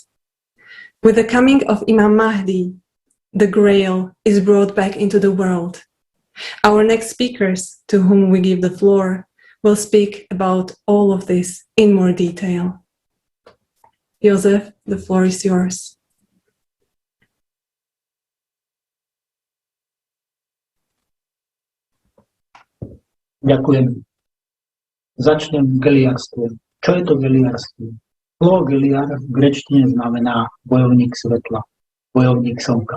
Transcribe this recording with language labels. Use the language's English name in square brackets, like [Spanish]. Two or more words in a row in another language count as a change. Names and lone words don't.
[English] With the coming of Imam Mahdi, the Grail is brought back into the world. Our next speakers, to whom we give the floor, will speak about all of this in more detail. Josef, the floor is yours. [Slovak] Ďakujem. Začnem geliarstvom. Čo je to geliarstvo? Slovo geliar v gréčtine znamená bojovník svetla, bojovník slnka.